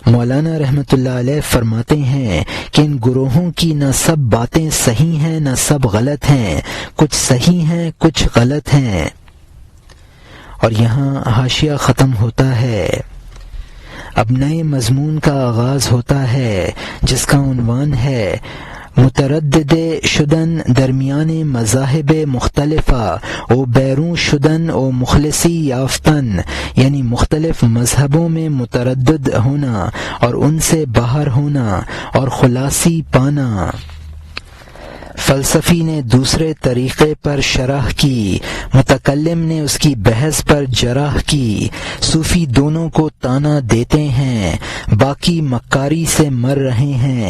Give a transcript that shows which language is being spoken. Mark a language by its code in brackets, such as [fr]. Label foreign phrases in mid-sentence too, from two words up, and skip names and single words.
[ur] مولانا رحمۃ اللہ علیہ فرماتے ہیں کہ ان گروہوں کی نہ سب باتیں صحیح ہیں نہ سب غلط ہیں، کچھ صحیح ہیں کچھ غلط ہیں۔ اور یہاں حاشیہ ختم ہوتا ہے۔ اب نئے مضمون کا آغاز ہوتا ہے جس کا عنوان ہے [fa] متردد شدن درمیان مذاہب مختلفہ او بیرون شدن او مخلصی یافتن، [ur] یعنی مختلف مذہبوں میں متردد ہونا اور ان سے باہر ہونا اور خلاصی پانا۔ فلسفی نے دوسرے طریقے پر شرح کی، متکلم نے اس کی بحث پر جرح کی، صوفی دونوں کو طعنہ دیتے ہیں، باقی مکاری سے مر رہے ہیں۔